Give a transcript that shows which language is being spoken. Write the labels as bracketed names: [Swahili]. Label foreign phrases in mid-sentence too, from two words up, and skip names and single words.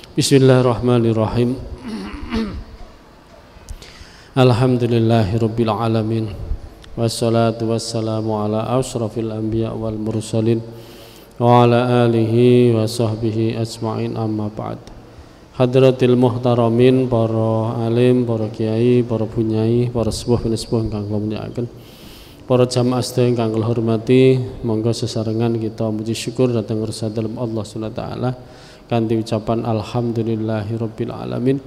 [Arabic] بسم الله الرحمن الرحيم. الحمد لله رب العالمين. والصلاة والسلام على أشرف الأنبياء والمرسلين وعلى آله وصحبه أجمعين، أما بعد. حضرات المحترمين, [Javanese] para alim, para kiai, para bunyai, para sepuh sepuh ingkang kula mulyakaken, para jamaah sedaya ingkang kula hormati, monggo sesarengan kita muji syukur dhateng Rasulullah Allah [Arabic] سبحانه وتعالى [Javanese] kanthi ucapan [Arabic] الحمد لله رب العالمين.